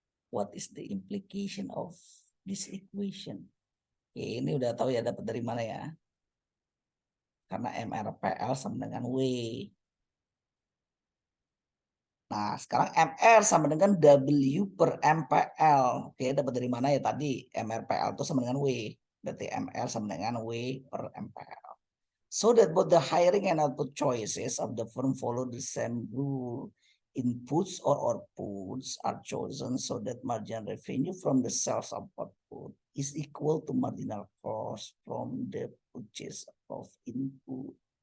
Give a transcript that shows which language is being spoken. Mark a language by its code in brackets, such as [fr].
[en] What is the implication of this equation? [id] Oke, ini udah tahu ya dapat dari mana ya? Karena MRPL sama dengan W. Nah, sekarang MR sama dengan W per MPL. Oke, dapat dari mana ya tadi? MRPL itu sama dengan W. Berarti MR sama dengan W per MPL. [en] So that both the hiring and output choices of the firm follow the same rule. Inputs or outputs are chosen so that marginal revenue from the sales of output is equal to marginal cost from the purchase of input.